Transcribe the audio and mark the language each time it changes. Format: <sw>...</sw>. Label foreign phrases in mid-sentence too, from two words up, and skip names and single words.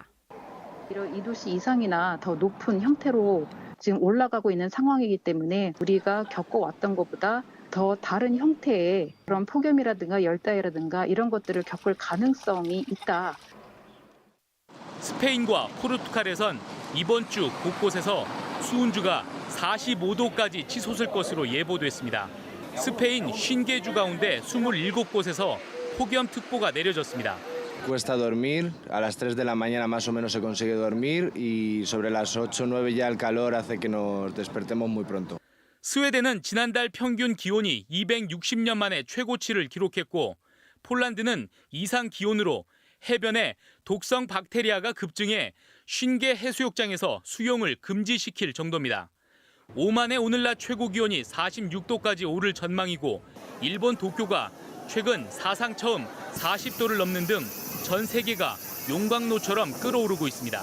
<ko>이런 2도씨 이상이나 더 높은 형태로 지금 올라가고 있는 상황이기 때문에 우리가 겪어왔던 것보다 더 다른 형태의 그런 폭염이라든가 열대야라든가 이런 것들을 겪을 가능성이 있다. 스페인과 포르투갈에선 이번 주 곳곳에서 수온주가 45도까지 치솟을 것으로 예보됐습니다. 스페인 50개 가운데 27곳에서 폭염특보가 내려졌습니다.</ko> <es>Cuesta dormir, a las 3 de la mañana más o menos se consigue dormir y sobre las 8 o 9 ya el calor hace que nos despertemos muy pronto.</es> <ko>스웨덴은 지난달 평균 기온이 260년 만에 최고치를 기록했고 폴란드는 이상 기온으로 해변에 독성 박테리아가 급증해 50개 해수욕장에서 수영을 금지시킬 정도입니다. 오만의 오늘날 최고 기온이 46도까지 오를 전망이고 일본 도쿄가 최근 사상 처음 40도를 넘는 등 전 세계가 용광로처럼 끓어오르고 있습니다.</ko>